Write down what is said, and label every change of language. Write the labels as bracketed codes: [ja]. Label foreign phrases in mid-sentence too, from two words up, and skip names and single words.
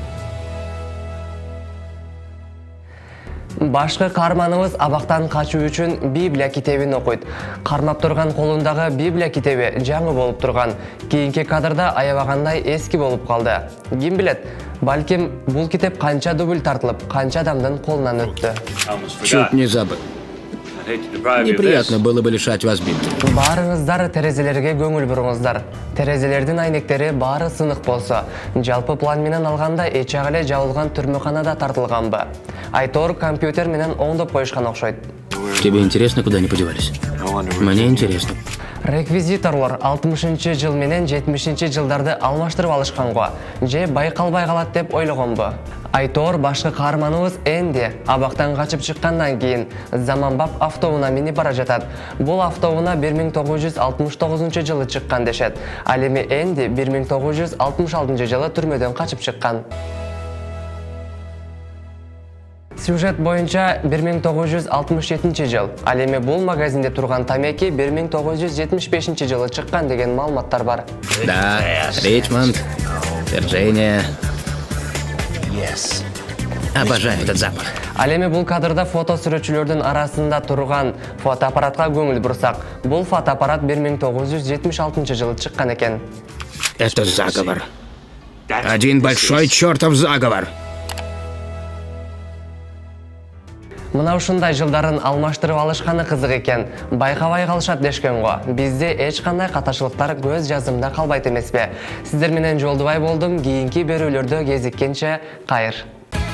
[ky] Башкы каарманыбыз абактан качуу үчүн Библия китебин окуйт. Кармап турган колундагы Библия китеби жаңы болуп турган. Кийинки кадрда аябагандай эски болуп калды. Ким билет, балким бул китеп канча дубль тартылып, канча адамдын колунан өттү. [ru] Чуть не забыл. Неприятно было бы лишать вас бинта. [ky] Баарыңыздар терезелерге көңүл буруңуздар. Терезелердин айнектери баары сынык болсо, жалпы план менен алганда эчак эле жабылган түрмөканада тартылганбы? Айтор компьютер менен оңдоп коюшкан окшойт. [ru] Тебе интересно, куда они подевались? Мне интересно. [ky] Реквизиторлор 60 жыл менен 70 жылдарды алмаштырып алышканго, же байкалбай калат деп ойлогонбу? Айтор башкы каарманыбыз Энди абактан качып чыккандан кийин заманбап автоунаа минип бара жатат. Бул автоунаа 1969 жылы чыккан дешет. Ал эми Энди 1966 жылы түрмөдөн качып чыккан. Сюжет боюнча 1967 жыл. Ал эми бул магазинде турган тамеки 1975 жылы чыккан деген маалыматтар бар. [ru] Да, Ричмонд, Вирджиния. Обожаю этот запах. [ky] Ал эми бул кадрда фото сүрөтчүлөрдүн арасында турган фотоаппаратка көңүл бурсак, бул фотоаппарат 1976 жылы чыккан экен. [ru] Это заговор. Один большой чертов заговор. [ky] Мына ушундай жылдарын алмаштырып алышканы кызык экен. Байкабай калышат дешкен го. Бизде эч кандай катачылыктар көз жазымда калбайт эмеспи? Сиздер менен Жолдубай болдум. Кийинки берүүлөрдө кезиккенче кайыр.